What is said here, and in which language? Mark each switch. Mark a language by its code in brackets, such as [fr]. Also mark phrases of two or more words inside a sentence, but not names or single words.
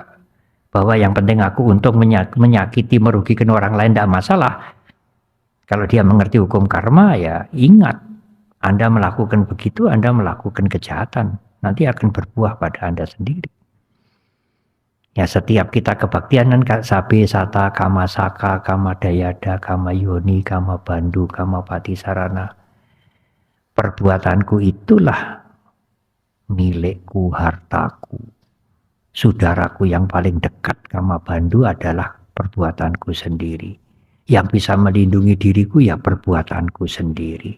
[id] Bahwa yang penting aku untung, menyakiti, merugikan orang lain ndak masalah. Kalau dia mengerti hukum karma, ya ingat, Anda melakukan begitu, Anda melakukan kejahatan. Nanti akan berbuah pada Anda sendiri. Ya setiap kita kebaktian kan [pi] sabe sata kama saka kama dayada kama yoni kama bandu kama patisarana. [id] Perbuatanku itulah milikku, hartaku. Saudaraku yang paling dekat [pi] kama bandu [id] adalah perbuatanku sendiri. Yang bisa melindungi diriku ya perbuatanku sendiri.